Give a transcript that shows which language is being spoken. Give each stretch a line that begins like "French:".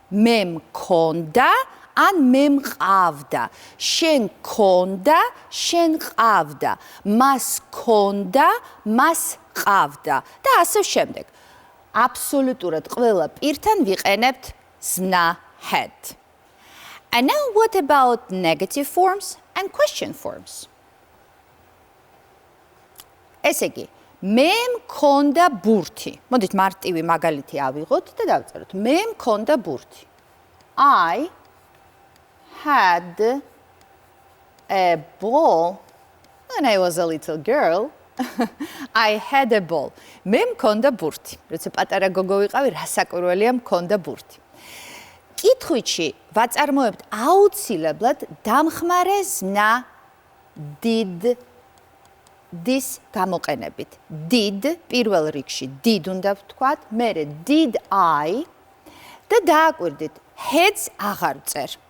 Georgian: მე მქონდა ან მე მყავდა, შენ ქონდა, შენ ყავდა, მას ქონდა, მას ყავდა და ასე შემდეგ. აბსოლუტურად ყველა პირთან ვიყენებთ ზმნა had.
English: And now what about negative forms and question forms?
Georgian: ესე იგი, მე მქონდა ბურთი. მოდით მარტივი მაგალითი ავიღოთ და დავწეროთ. მე მქონდა ბურთი.
English: I had a ball When I was a little girl, I had a ball.
Georgian: მე მქონდა ბურთი. როცა პატარა გოგო ვიყავი, რასაკვირველია მქონდა ბურთი. კითხვით ვაწარმოებთ აუცილებლად დამხმარე ზნა did-ის გამოყენებით. Did პირველ რიგში did უნდა ვთქვათ, მერე did I და დააკვირდით heads აღარ წერ.